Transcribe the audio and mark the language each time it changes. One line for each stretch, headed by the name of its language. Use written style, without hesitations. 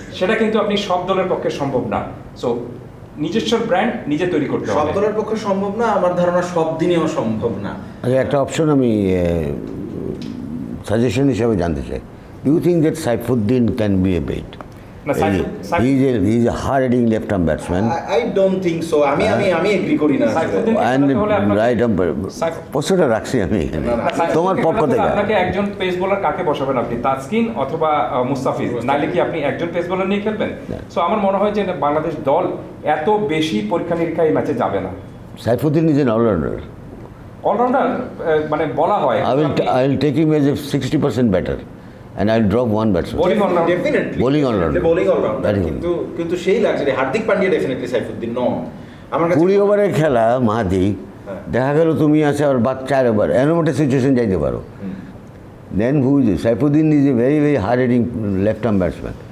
Bangla: সেটা কিন্তু আপনি সব দলের পক্ষে সম্ভব না। সো নিজস্ব ব্র্যান্ড নিজে তৈরি করতে হবে। সব দলের পক্ষে সম্ভব না, আমার ধারণা সব দিনেও সম্ভব না। আচ্ছা, একটা অপশন আমি সাজেশন হিসাবে জানতে চাই, do you think that Saifuddin can B A bet?
English: He is a hard-hitting left-arm batsman. I don't think so.
Bangla: আমি এগ্রি করি না।
English: And right umpire.
Bangla: প্রশ্নটা রাখছি আমি এখানে তোমার পক্ষ থেকে। আপনাকে একজন পেস বোলার কাকে বসাবেন আপনি, তাসকিন অথবা মুস্তাফিজ, নাইলে কি আপনি একজন পেস বোলার নিয়ে খেলবেন? সো আমার মনে হয় যে বাংলাদেশ দল এত বেশি পরীক্ষা নিরীক্ষা এই ম্যাচে যাবে না। Saifuddin is an allrounder. Allrounder মানে বলা হয়।
English: I will take him as a 60% batter. And I'll drop one batsman. Bowling all-rounder. Definitely. Bowling all-rounder. Bowling all-rounder.
Bangla: কিন্তু সেই লাগছে হার্দিক পান্ডিয়া ডেফিনেটলি সাইফুদ্দিন নন। আমার কাছে 20 ওভারের খেলা মাহাদি, দেখা গেল তুমি আছে আর বাদ 4 ওভার, এরকম একটা সিচুয়েশন যাইতে পারো। দেন who is Saifuddin is a very very hard hitting left arm batsman.